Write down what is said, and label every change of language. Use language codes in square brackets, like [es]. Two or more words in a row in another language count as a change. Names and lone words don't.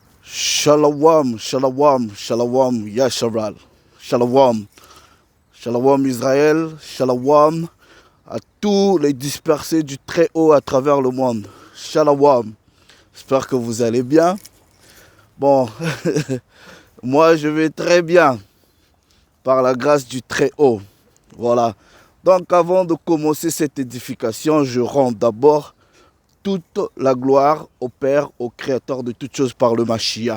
[he] שלום, שלום, שלום, ישראל. שלום, שלום ישראל, [fr] shalom à tous les dispersés du Très-Haut à travers le monde. Shalom, j'espère que vous allez bien. Bon, moi je vais très bien, par la grâce du Très-Haut. Voilà. Donc avant de commencer cette édification, je rends d'abord toute la gloire au Père, au Créateur de toutes choses par le Mashiach.